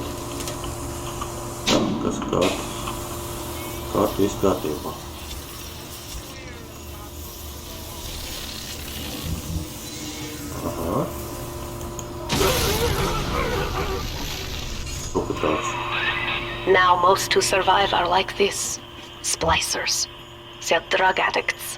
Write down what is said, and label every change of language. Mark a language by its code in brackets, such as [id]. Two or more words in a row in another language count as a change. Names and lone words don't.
[lv] Tā, kas viss kārtībā. Aha. Kaut kā tāds. [en] Now most who survive are like this. Splicers. They're drug addicts.